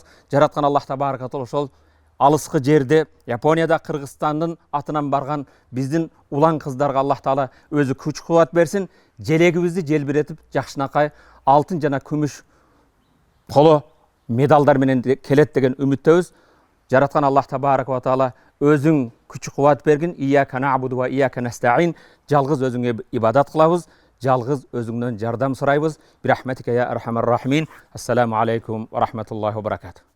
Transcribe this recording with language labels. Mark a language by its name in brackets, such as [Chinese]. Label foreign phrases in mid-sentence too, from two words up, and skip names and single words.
[Kyrgyz] Жараткан [Arabic] الله تبارك وتعالى [Kyrgyz] ошол алыскы жерде, Японияда, Кыргызстандын атынан барган биздин улан кыздарга Аллах таала өзү күч кубат берсин. Желегибизди желбиретип, жакшынакай алтын жана күмүш коло медалдар менен келет деген үмүттөбүз. Жараткан [Arabic] الله تبارك وتعالى [Kyrgyz] өзүң күч кубат бергин. [Arabic] إياك نعبد وإياك نستعين. [Kyrgyz] Жалгыз өзүңө ибадат кылабыз. Жалгыз өзүңдөн жардам сурайбыз. [Arabic] برحمتك يا أرحم الراحمين. السلام عليكم ورحمة الله وبركاته.